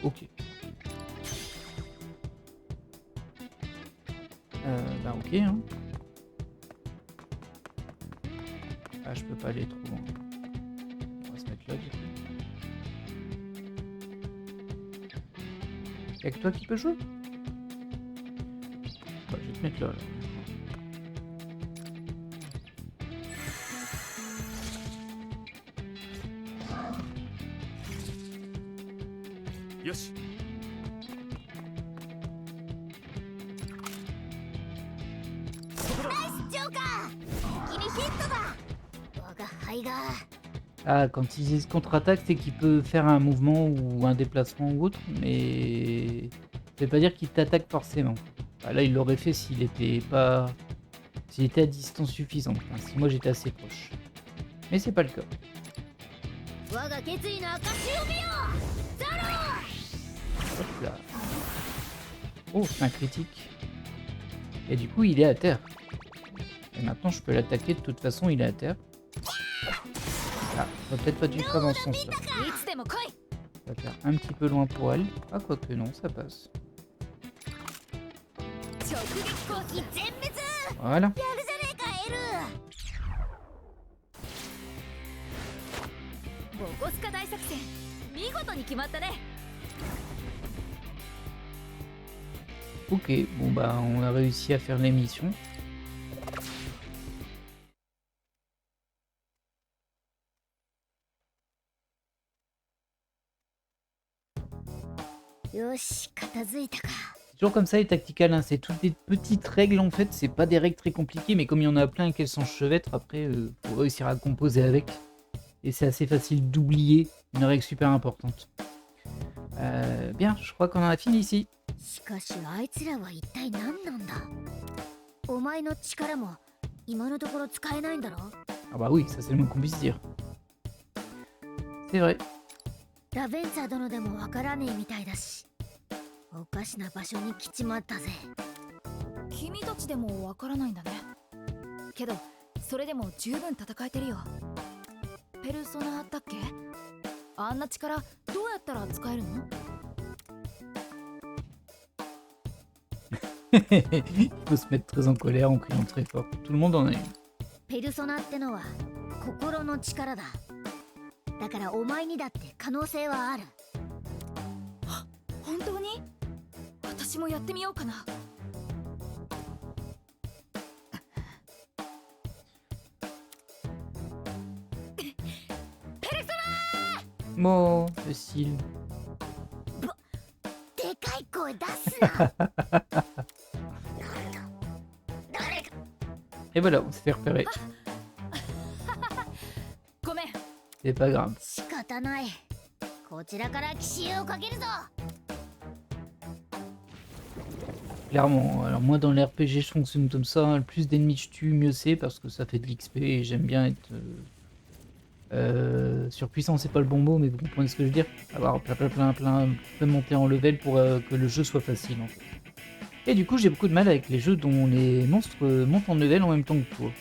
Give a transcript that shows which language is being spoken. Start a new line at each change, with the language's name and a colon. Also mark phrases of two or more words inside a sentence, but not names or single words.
French: Ok. Bah ok hein. Ah je peux pas aller trop loin. On va se mettre là du coup. Y'a que toi qui peux jouer? Bah je vais te mettre là.
Japanese: よし。ジョーカー。君ヒットだ。我が輩が。
French: Ah, quand il dit contre-attaque, c'est qu'il peut faire un mouvement ou un déplacement ou autre, mais ça veut pas dire qu'il t'attaque forcément. Bah, là, il l'aurait fait s'il était pas, s'il était à distance suffisante. Enfin, si moi j'étais assez proche, mais c'est pas le cas.
Japanese: 我が決意の証を見よ。ザロー。
French: Hop là. Oh, c'est un critique. Et du coup, il est à terre. Et maintenant, je peux l'attaquer. De toute façon, il est à terre. Ah, on va peut-être pas dû faire dans ce sens-là.
Japanese: いつでも来い
French: Ça va faire un petit peu loin pour elle. Ah, quoique non, ça passe.
Japanese: 直撃コース全滅。
French: Voilà.
Japanese: やるじゃねえかエル。ボコスカ大作戦見事に決まったね
French: Ok, bon bah on a réussi à faire l'émission.
Japanese: よし片付いたか。
French: C'est toujours comme ça les tacticales, hein, c'est toutes des petites règles en fait, c'est pas des règles très compliquées, mais comme il y en a plein et qu'elles s'enchevêtrent, après faut réussir à composer avec. Et c'est assez facile d'oublier une règle super importante. Bien, je crois qu'on en a fini ici.
Japanese: しかしあいつらは一体何なんだ。お前の力も今のところ使えないんだろ。
French: Ah bah oui, ça c'est le moins qu'on puisse dire. C'est vrai.
Japanese: ラベンツァ殿でもわからねえみたいだし、おかしな場所に来ちまったぜ。君たちでもわからないんだねけどそれでも十分戦えてるよペルソナだっけあんな力どうやったら使えるの
French: Il faut se mettre très en colère en criant très fort. Tout le monde en a une.
Japanese: ペルソナってのは心の力だ。だからお前にだって可能性はある。本当に私もやってみようかな
French: Bon, le style.
Japanese: でかい声出すな。誰か
French: Et voilà, on s'est fait repérer.
Japanese: ごめん
French: C'est pas grave.
Japanese: 仕方ない。こちらから奇襲をかけるぞ。
French: Clairement. Alors moi dans les RPG je fonctionne comme ça, le plus d'ennemis je tue, mieux c'est parce que ça fait de l'XP et j'aime bien être... surpuissant c'est pas le bon mot mais vous comprenez ce que je veux dire. Avoir plein monter en level pour que le jeu soit facile en fait. Et du coup j'ai beaucoup de mal avec les jeux dont les monstres montent en level en même temps que toi.